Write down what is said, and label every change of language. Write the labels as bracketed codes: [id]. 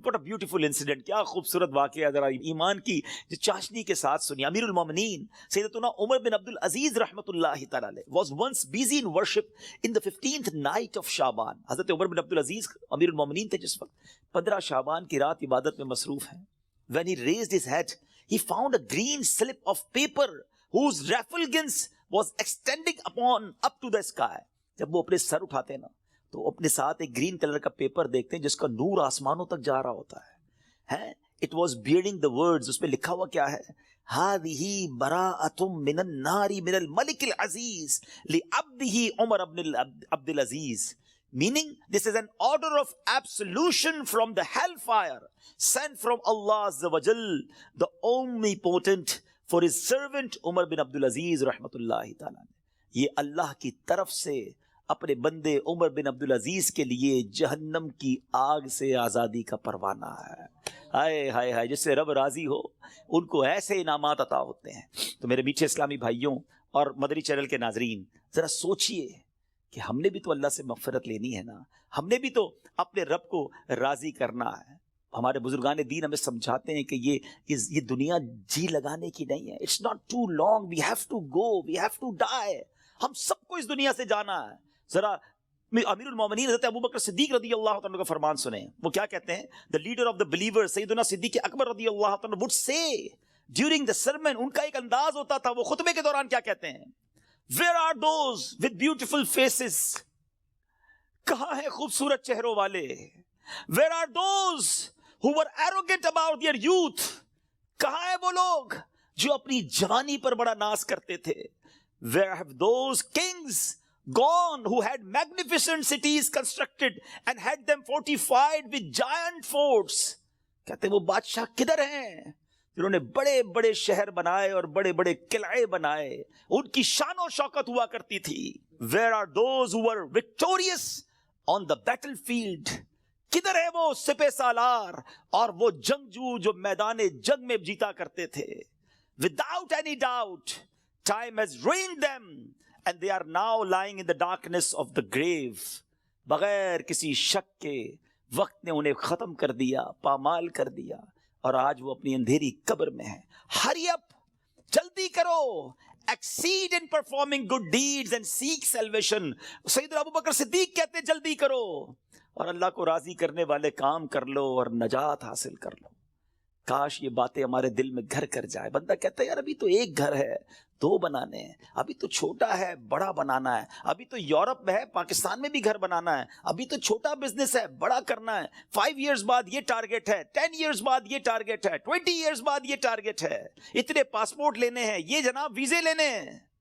[en] What a beautiful incident, [ur] کیا خوبصورت واقعہ, ذرا ایمان کی جو چاشنی کے ساتھ سنی. [en] امیر المومنین سیدتنا عمر بن عبد العزیز رحمۃ اللہ تعالی علیہ was once busy in worship in the 15th night of شعبان. [ur] حضرت عمر بن عبد العزیز امیر المومنین تھے جس وقت 15 شعبان کی رات عبادت میں مصروف ہیں. [en] When he raised his head he found a green slip of paper whose refulgence was extending up to the sky. [ur] جب وہ اپنے سر اٹھاتے ہیں نا تو اپنے ساتھ ایک گرین کلر کا پیپر دیکھتے ہیں جس کا نور آسمانوں تک جا رہا ہوتا ہے. [en] It was bearing the words, [ur] اس پہ لکھا ہوا کیا ہے, [ar] هذه براءة من النار من الملك العزيز لعبده عمر بن عبد العزيز. [en] Meaning this is an order of absolution from the hellfire sent from Allah Azza wa Jal, the omnipotent, for his servant Umar bin Abdul Aziz rahmatullahi ta'ala. [ur] یہ اللہ کی طرف سے اپنے بندے عمر بن عبد العزیز کے لیے جہنم کی آگ سے آزادی کا پروانہ ہے. ہائے ہائے ہائے, جس سے رب راضی ہو ان کو ایسے انعامات عطا ہوتے ہیں. تو میرے میٹھے اسلامی بھائیوں اور مدری چینل کے ناظرین, ذرا سوچئے کہ ہم نے بھی تو اللہ سے مغفرت لینی ہے نا, ہم نے بھی تو اپنے رب کو راضی کرنا ہے. ہمارے بزرگان دین ہمیں سمجھاتے ہیں کہ یہ دنیا جی لگانے کی نہیں ہے. [en] It's not too long, we have to go, we have to die. [ur] ہم سب کو اس دنیا سے جانا ہے. ذرا امیر المومنین حضرت ابوبکر صدیق رضی اللہ عنہ کا فرمان سنیں. وہ کیا کہتے ہیں؟ [en] the leader of the believers [ur] سیدنا صدیق اکبر رضی اللہ عنہ [en] would say during the sermon, [ur] ان کا ایک انداز ہوتا تھا, وہ خطبے کے دوران کیا کہتے ہیں, [en] where are those with beautiful faces, [ur] کہاں ہیں خوبصورت چہروں والے, [en] where are those who were arrogant about their youth, [ur] کہاں ہیں وہ لوگ جو اپنی جوانی پر بڑا ناز کرتے تھے, [en] where have those kings gone who had magnificent cities constructed and had them fortified with giant forts. [ur] کہتے ہیں وہ بادشاہ کدھر ہیں جنہوں نے بڑے بڑے شہر بنائے اور بڑے بڑے قلعے بنائے, ان کی شان و شوکت ہوا کرتی تھی. [en] Where are those who were victorious on the battlefield, [ur] کدھر ہے وہ سپہ سالار اور وہ جنگجو جو میدان جنگ میں جیتا کرتے تھے. [en] Without any doubt time has ruined them and they are now lying in the darkness of the grave. [ur] بغیر کسی شک کے وقت نے انہیں ختم کر دیا, پامال کر دیا, اور آج وہ اپنی اندھیری قبر میں ہیں. [en] Hurry up, [ur] جلدی کرو, [en] exceed in performing good deeds and seek salvation. [ur] سیدنا ابوبکر صدیق کہتے ہیں جلدی کرو اور اللہ کو راضی کرنے والے کام کر لو اور نجات حاصل کر لو. کاش یہ باتیں ہمارے دل میں گھر کر جائے. بندہ کہتا ہے یار ابھی تو ایک گھر ہے, 2 بنانے ہیں, ابھی تو چھوٹا ہے بڑا بنانا ہے, ابھی تو یورپ میں ہے پاکستان میں بھی گھر بنانا ہے, ابھی تو چھوٹا بزنس ہے بڑا کرنا ہے, 5 ایئرز بعد یہ ٹارگٹ ہے, 10 ایئرز بعد یہ ٹارگٹ ہے, 20 ایئرز بعد یہ ٹارگٹ ہے, اتنے پاسپورٹ لینے ہیں, یہ جناب ویزے لینے ہیں.